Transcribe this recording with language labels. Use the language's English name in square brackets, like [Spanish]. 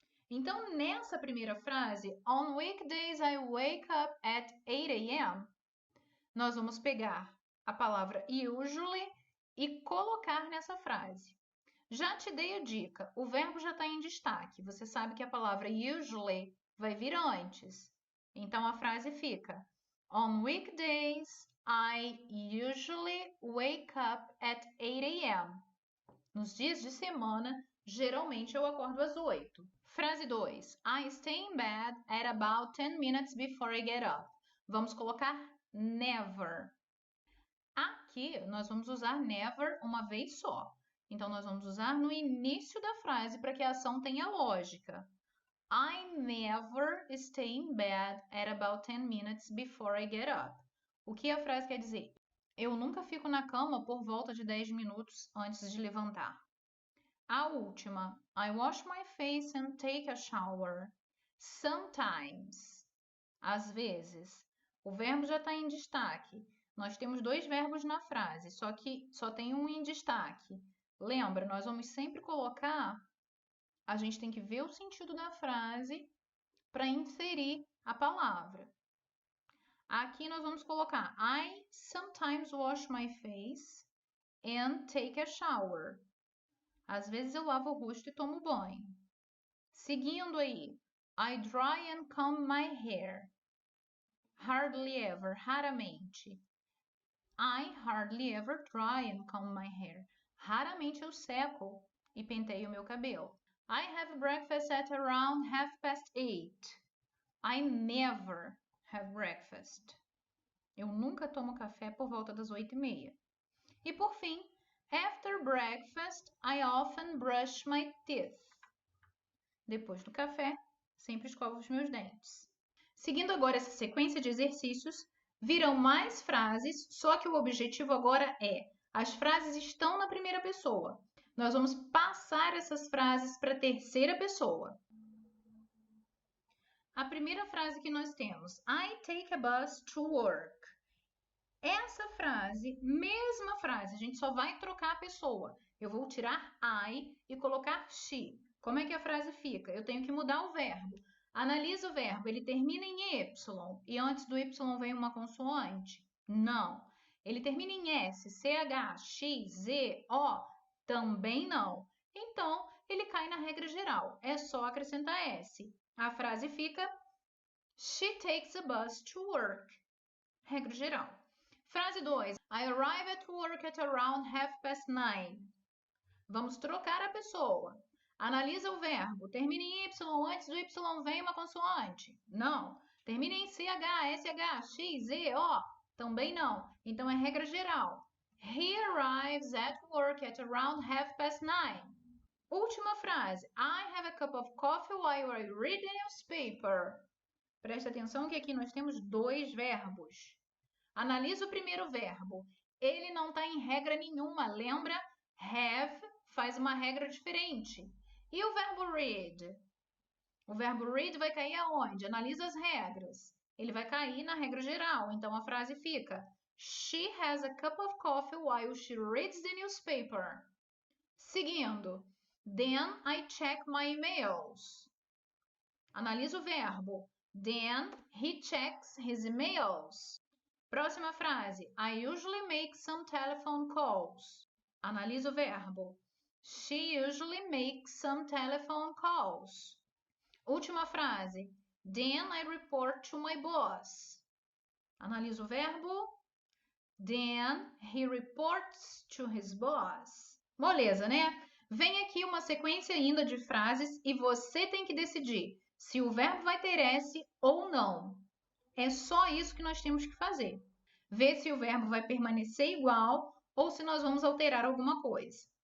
[Portuguese] Então, nessa primeira frase, [English] on weekdays I wake up at 8 a.m., [Portuguese] nós vamos pegar a palavra usually e colocar nessa frase. Já te dei a dica, o verbo já está em destaque. Você sabe que a palavra usually vai vir antes. Então, a frase fica: [English] on weekdays, I usually wake up at 8 a.m. [Portuguese] Nos dias de semana, geralmente eu acordo às 8. Frase 2. [English] I stay in bed at about 10 minutes before I get up. [Portuguese] Vamos colocar never. Aqui, nós vamos usar never uma vez só. Então, nós vamos usar no início da frase para que a ação tenha lógica. [English] I never stay in bed at about 10 minutes before I get up. [Portuguese] O que a frase quer dizer? Eu nunca fico na cama por volta de 10 minutos antes de levantar. A última, [English] I wash my face and take a shower. [Portuguese] Sometimes. Às vezes. O verbo já está em destaque. Nós temos dois verbos na frase, só que só tem um em destaque. Lembra, nós vamos sempre colocar, a gente tem que ver o sentido da frase para inserir a palavra. Aqui nós vamos colocar [English] I sometimes wash my face and take a shower. [Portuguese] Às vezes eu lavo o rosto e tomo banho. Seguindo aí, [English] I dry and comb my hair. Hardly ever, raramente. I hardly ever dry and comb my hair. [Portuguese] Raramente eu seco e penteio meu cabelo. [English] I have breakfast at around 8:30. I never have breakfast. [Portuguese] Eu nunca tomo café por volta das 8:30. E por fim, [English] after breakfast, I often brush my teeth. [Portuguese] Depois do café, sempre escovo os meus dentes. Seguindo agora essa sequência de exercícios, virão mais frases, só que o objetivo agora é: as frases estão na primeira pessoa. Nós vamos passar essas frases para a terceira pessoa. A primeira frase que nós temos, [English] I take a bus to work. [Portuguese] Essa frase, mesma frase, a gente só vai trocar a pessoa. Eu vou tirar I e colocar she. Como é que a frase fica? Eu tenho que mudar o verbo. Analisa o verbo, ele termina em Y e antes do Y vem uma consoante? Não. Ele termina em S, CH, X, Z, O? Também não. Então, ele cai na regra geral. É só acrescentar S. A frase fica [English] She takes a bus to work. [Portuguese] Regra geral. Frase 2. [English] I arrive at work at around 9:30. [Portuguese] Vamos trocar a pessoa. Analisa o verbo. Termina em Y, antes do Y vem uma consoante? Não. Termina em CH, SH, X, Z, O? Também não. Então, é regra geral. [English] He arrives at work at around 9:30. [Portuguese] Última frase. [English] I have a cup of coffee while I read the newspaper. [Portuguese] Presta atenção que aqui nós temos dois verbos. Analisa o primeiro verbo. Ele não está em regra nenhuma. Lembra? Have faz uma regra diferente. E o verbo read? O verbo read vai cair aonde? Analisa as regras. Ele vai cair na regra geral. Então, a frase fica [English] She has a cup of coffee while she reads the newspaper. Seguindo. Then I check my emails. [Portuguese] Analisa o verbo. [English] Then he checks his emails. [Portuguese] Próxima frase. [English] I usually make some telephone calls. [Portuguese] Analisa o verbo. [English] She usually makes some telephone calls. [Portuguese] Última frase. [English] Then I report to my boss. [Portuguese] Analisa o verbo. [English] Then he reports to his boss. [Portuguese] Moleza, né? Vem aqui uma sequência ainda de frases e você tem que decidir se o verbo vai ter S ou não. É só isso que nós temos que fazer. Ver se o verbo vai permanecer igual ou se nós vamos alterar alguma coisa.